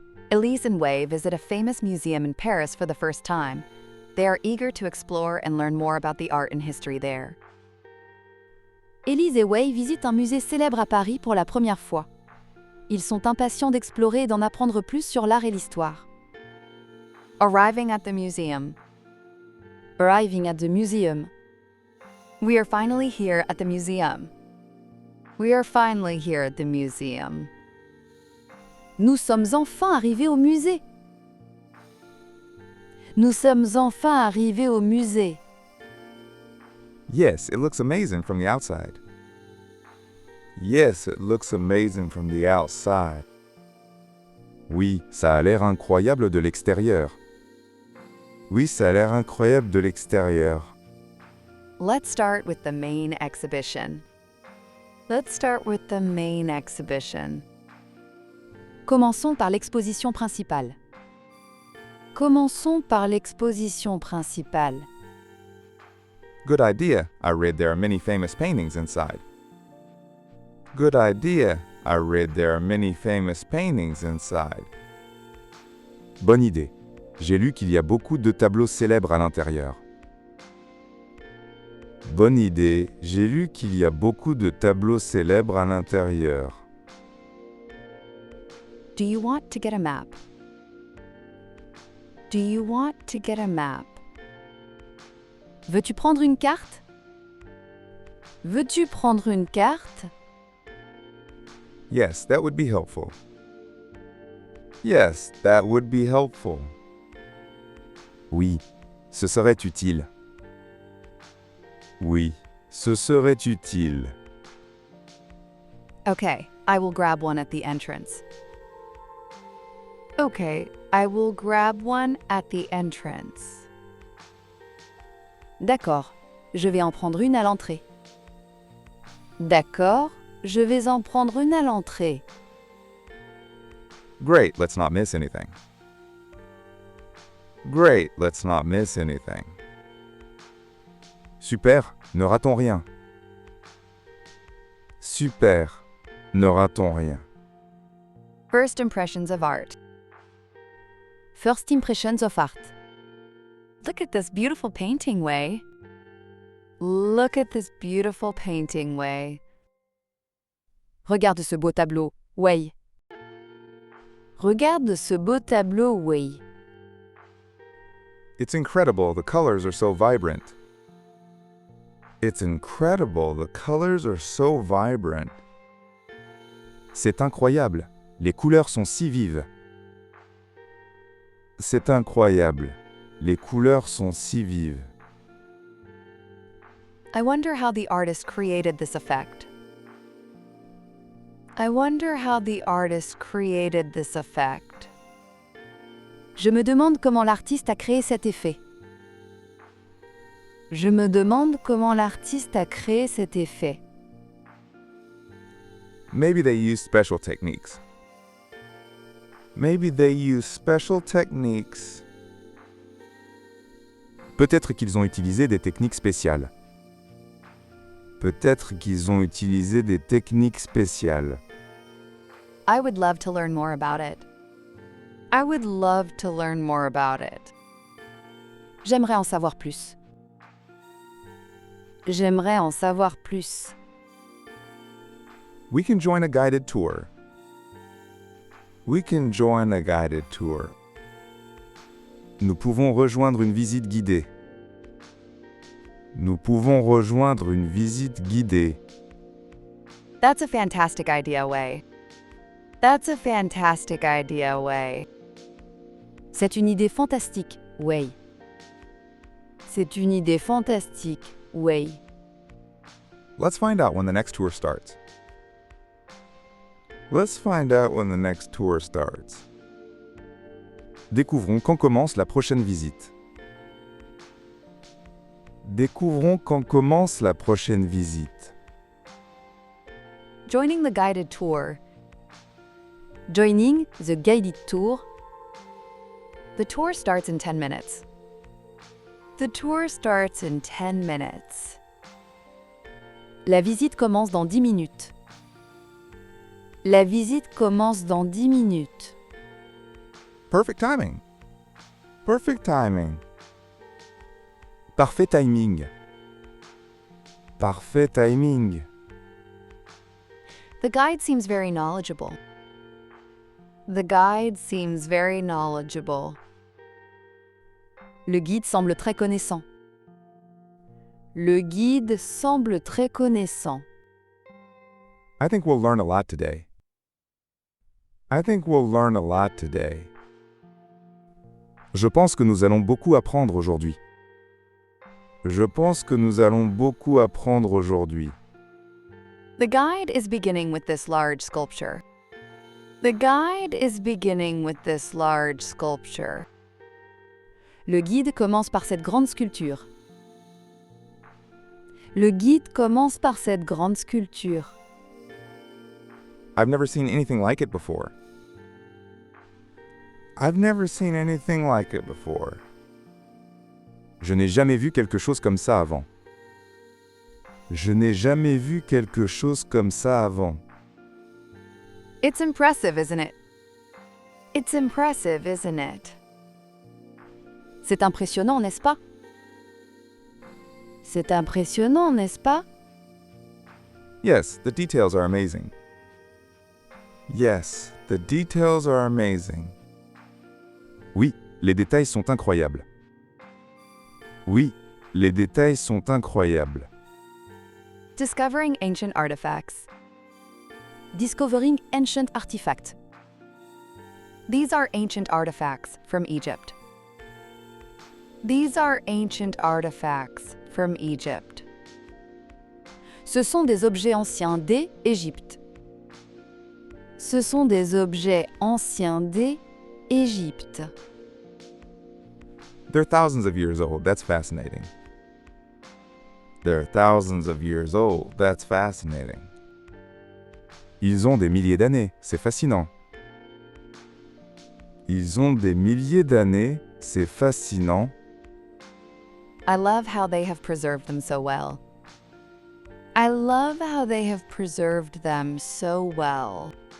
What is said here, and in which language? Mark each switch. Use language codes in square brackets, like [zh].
[en] Elise and Wei visit a famous museum in Paris for the first time. They are eager to explore and learn more about the art and history there. [fr] Élise et Wei visitent un musée célèbre à Paris pour la première fois. Ils sont impatients d'explorer et d'en apprendre plus sur l'art et l'histoire. [en] Arriving at the museum. Arriving at the museum. We are finally here at the museum. We are finally here at the museum. [fr] Nous sommes enfin arrivés au musée. Nous sommes enfin arrivés au musée. [en] Yes, it looks amazing from the outside. Yes, it looks amazing from the outside. [fr] Oui, ça a l'air incroyable de l'extérieur. Oui, ça a l'air incroyable de l'extérieur. [en] Let's start with the main exhibition. Let's start with the main exhibition. [fr] Commençons par l'exposition principale. Commençons par l'exposition principale. [en] Good idea. I read there are many famous paintings inside. Good idea. I read there are many famous paintings inside. [fr] Bonne idée. J'ai lu qu'il y a beaucoup de tableaux célèbres à l'intérieur. Bonne idée. J'ai lu qu'il y a beaucoup de tableaux célèbres à l'intérieur. [en] Do you want to get a map? Do you want to get a map? [fr] Veux-tu prendre une carte? Veux-tu prendre une carte? [en] Yes, that would be helpful. Yes, that would be helpful. [fr] Oui, ce serait utile. Oui, ce serait utile. [en] Okay, I will grab one at the entrance. Okay, I will grab one at the entrance. [fr] D'accord, je vais en prendre une à l'entrée. D'accord, je vais en prendre une à l'entrée. [en] Great, let's not miss anything. Great, let's not miss anything. [fr] Super, ne ratons rien. Super, ne ratons rien. [en] First impressions of art. First impressions of art. Look at this beautiful painting, Wei. Look at this beautiful painting, Wei. [fr] Regarde ce beau tableau, Wei. Regarde ce beau tableau, Wei. [en] It's incredible, the colors are so vibrant. It's incredible, the colors are so vibrant. [fr] C'est incroyable, les couleurs sont si vives. C'est incroyable, les couleurs sont si vives. [en] I wonder how the artist created this effect. I wonder how the artist created this effect. [fr] Je me demande comment l'artiste a créé cet effet. Je me demande comment l'artiste a créé cet effet. [en] Maybe they use special techniques. Maybe they use special techniques. [fr] Peut-être qu'ils ont utilisé des techniques spéciales. Peut-être qu'ils ont utilisé des techniques spéciales. [en] I would love to learn more about it. I would love to learn more about it. [fr] J'aimerais en savoir plus. J'aimerais en savoir plus. [en] We can join a guided tour. We can join a guided tour. [fr] Nous pouvons rejoindre une visite guidée. Nous pouvons rejoindre une visite guidée. [en] That's a fantastic idea, Wei. That's a fantastic idea, Wei. [fr] C'est une idée fantastique, Wei. C'est une idée fantastique, Wei. [en] Let's find out when the next tour starts. Let's find out when the next tour starts. [fr] Découvrons quand commence la prochaine visite. Découvrons quand commence la prochaine visite. [en] Joining the guided tour. Joining the guided tour. The tour starts in 10 minutes. The tour starts in 10 minutes. [fr] La visite commence dans 10 minutes. La visite commence dans 10 minutes. [en] Perfect timing. Perfect timing. [fr] Parfait timing. Parfait timing. [en] The guide seems very knowledgeable. The guide seems very knowledgeable. [fr] Le guide semble très connaissant. Le guide semble très connaissant. [en] I think we'll learn a lot today. I think we'll learn a lot today. [fr] Je pense que nous allons beaucoup apprendre aujourd'hui. Je pense que nous allons beaucoup apprendre aujourd'hui. [en] The guide is beginning with this large sculpture. The guide is beginning with this large sculpture. [fr] Le guide commence par cette grande sculpture. Le guide commence par cette grande sculpture. [en] I've never seen anything like it before. I've never seen anything like it before. [fr] Je n'ai jamais vu quelque chose comme ça avant. Je n'ai jamais vu quelque chose comme ça avant. [en] It's impressive, isn't it? It's impressive, isn't it? [fr] C'est impressionnant, n'est-ce pas? C'est impressionnant, n'est-ce pas? [en] Yes, the details are amazing. Yes, the details are amazing. [fr] Oui, les détails sont incroyables. Oui, les détails sont incroyables. [en] Discovering ancient artifacts. Discovering ancient artifacts. These are ancient artifacts from Egypt. These are ancient artifacts from Egypt. [fr] Ce sont des objets anciens d'Égypte. Ce sont des objets anciens d'Égypte. [en] They're thousands of years old. That's fascinating. They're thousands of years old. That's fascinating. [fr] Ils ont des milliers d'années. C'est fascinant. Ils ont des milliers d'années. C'est fascinant. [en] I love how they have preserved them so well. I love how they have preserved them so well.